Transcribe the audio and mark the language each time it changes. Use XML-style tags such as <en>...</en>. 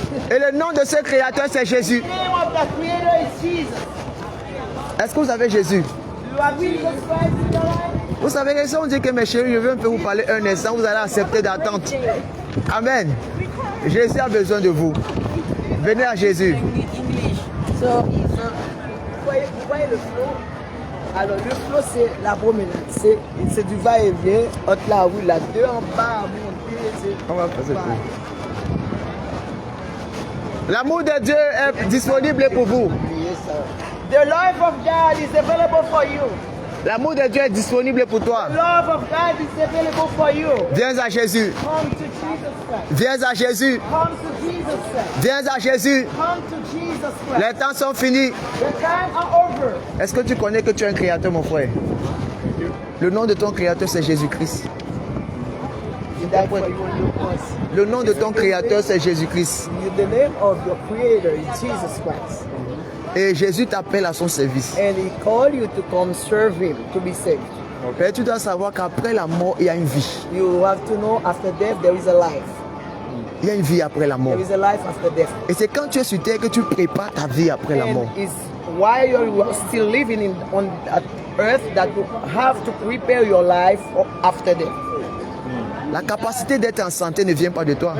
<fr>Et le nom de ce créateur, c'est Jésus.</fr> <en>The name of the creator is Jesus.</en> <fr>Est-ce que vous avez Jésus?</fr> <en>You have Jesus Christ in your life?</en> <fr>Vous savez que si on dit que mes chéris, je veux un peu vous parler un instant, vous allez accepter d'attendre. Amen. Jésus a besoin de vous. Venez à Jésus. So, vous voyez le flow? Alors le flow c'est la promenade, c'est du va-et-vient entre la rue, là, deux en bas, monter, On va passer tout. L'amour de Dieu est disponible pour vous.</fr> <en>The love of God is available for you.</en> <fr>L'amour de Dieu est disponible pour toi.</fr> <en>The love of God is available for you.</en> <fr>Viens à Jésus.</fr> <en>Come to Jesus Christ.</en> <fr>Viens à Jésus.</fr> <en>Come to Jesus Christ.</en> <fr>Viens à Jésus.</fr> <en>Come to Jesus Christ.</en> <fr>Les temps sont finis.</fr> <en>The time are over.</en> <fr>Est-ce que tu connais que tu es un créateur, mon frère? Le nom de ton créateur, c'est Jésus-Christ.</fr> <en>He died for you on your cross.</en> <fr>Le nom de ton créateur, c'est Jésus-Christ.</fr> <en>The name of your creator is Jesus Christ.</en> <fr>Et Jésus t'appelle à son service.</fr> <en>And he called you to come serve him, to be saved.</en> <fr>Et tu dois savoir qu'après la mort, il y a une vie.</fr> <en>You have to know after death there is a life.</en> <fr>Il y a une vie après la mort.</fr> <en>There is a life after death.</en> <fr>Et c'est quand tu es sur terre que tu prépares ta vie après la mort.</fr> <en>And it's while you are still living on that earth that you have to prepare your life after death.</en> <fr>La capacité d'être en santé ne vient pas de toi.</fr>